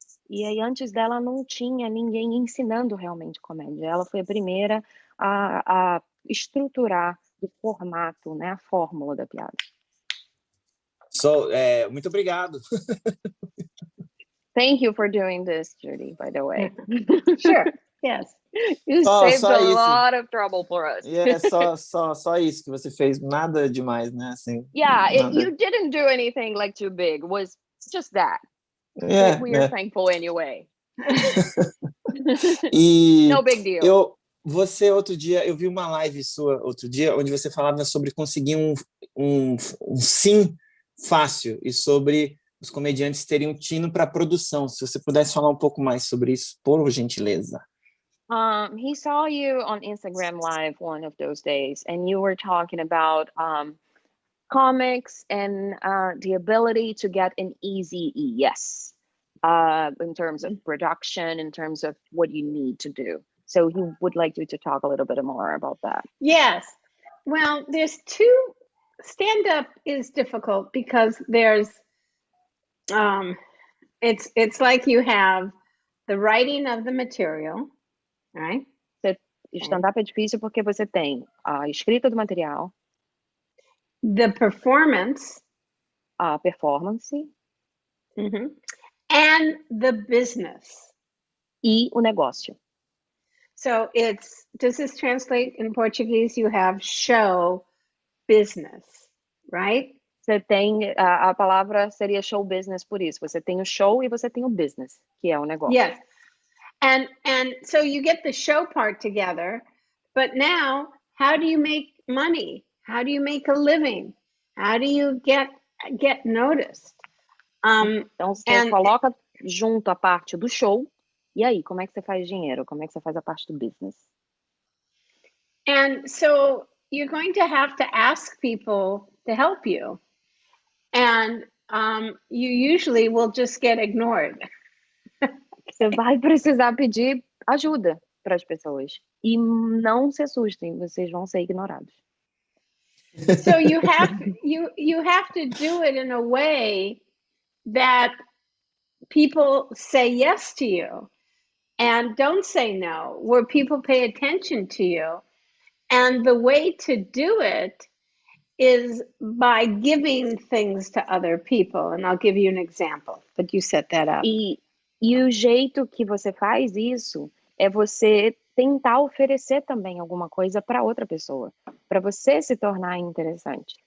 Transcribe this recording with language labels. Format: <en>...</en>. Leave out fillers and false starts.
<pt>E aí, antes dela, não tinha ninguém ensinando realmente comédia. Ela foi a primeira a estruturar o formato, né, a fórmula da piada. Muito obrigado.</pt> <en>Thank you for doing this, Judy, by the way. Sure, yes. You saved a lot of trouble for us.</en> <pt>Só isso que você fez, nada demais, né? Assim,</pt> <en>you didn't do anything like too big. It was just that. We are thankful anyway. No big deal.</en> <pt>Você outro dia, eu vi uma live sua outro dia, onde você falava sobre conseguir um sim fácil e sobre os comediantes terem um tino para produção. Se você pudesse falar um pouco mais sobre isso, por gentileza.</pt> <en>He saw you on Instagram Live one of those days, and you were talking about comics and the ability to get an easy yes in terms of production, in terms of what you need to do. So he would like you to talk a little bit more about that. Yes. Well, there's two. Stand-up is difficult because there's it's like you have the writing of the material, right?</en> <pt>Stand-up é difícil porque você tem a escrita do material,</pt> <en>the performance,</en> <pt>a performance,</pt> <en>and the business.</en> <pt>E o negócio.</pt> <en>So does this translate in Portuguese? You have show business, right?</en> <pt>Você tem, a palavra seria show business por isso. Você tem o show e você tem o business, que é o negócio.</pt> <en>Yes. And so you get the show part together, but now how do you make money? How do you make a living? How do you get noticed?</en> <pt>Então você coloca junto a parte do show, e aí, como é que você faz dinheiro? Como é que você faz a parte do business?</pt> <en>And so you're going to have to ask people to help you. And you usually will just get ignored.</en> <pt>Você vai precisar pedir ajuda para as pessoas. E não se assustem, vocês vão ser ignorados.</pt> <en>So you have to do it in a way that people say yes to you and don't say no, where people pay attention to you. And the way to do it is by giving things to other people. And I'll give you an example, but you set that up.</en> <pt>E o jeito que você faz isso é você tentar oferecer também alguma coisa para outra pessoa, para você se tornar interessante.</pt>